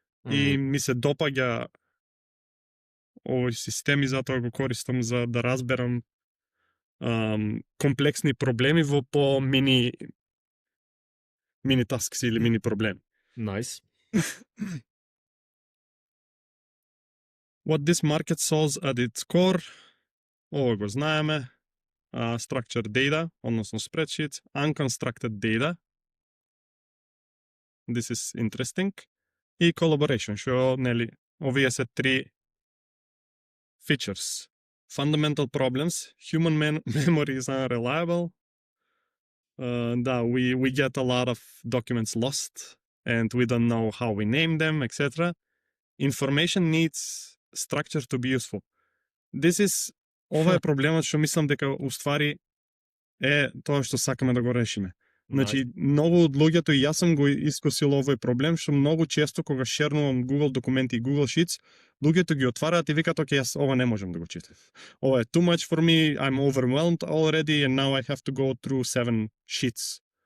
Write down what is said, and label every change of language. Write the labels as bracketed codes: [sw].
[mk] И ми се допаѓа овој систем и затоа го користам за да разберам комплексни проблеми во по мини tasks или мини проблеми. [en] Nice. What this market solves at its core, [mk] ова го знаеме, [en] structured data, [mk] односно [en] spreadsheets, unconstructed data, this is interesting, и collaboration, [mk] што, нели, овие се три [en] features. Fundamental problems, human memory is unreliable, we get a lot of documents lost, and we don't know how we name them, etc. Information needs structure to be useful. [mk] Ова е проблемот што мислам дека уствари е тоа што сакаме да го решиме. Значи, многу од луѓето, и јас сум го искусил овој проблем, што многу често кога шернувам Google документи и Google Sheets, луѓето ги отвараат и викаат, окей, јас ова не можам да го читам. Ова е [en] too much for me, I'm overwhelmed already and now I have to go through 7 sheets.